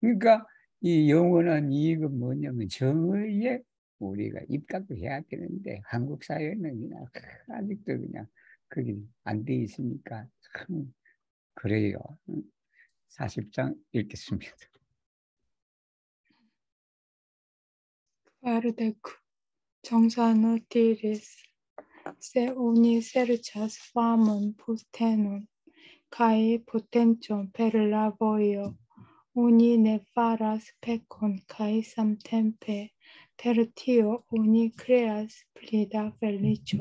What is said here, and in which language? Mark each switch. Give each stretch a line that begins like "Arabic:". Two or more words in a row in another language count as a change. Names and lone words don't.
Korean: 그러니까 이 영원한 이익은 뭐냐면 정의에 우리가 입각을 해야 되는데 한국 사회는 그냥 아직도 그냥 그게 안 돼 있으니까 참 그래요. 40장 읽겠습니다.
Esperanto: Quardec 정산호 diris se uni serĉas famon postenon kaj potencon per la vojo. Oni ne faras pekon kaj samtempe per tio oni kreas pli da feliĉo.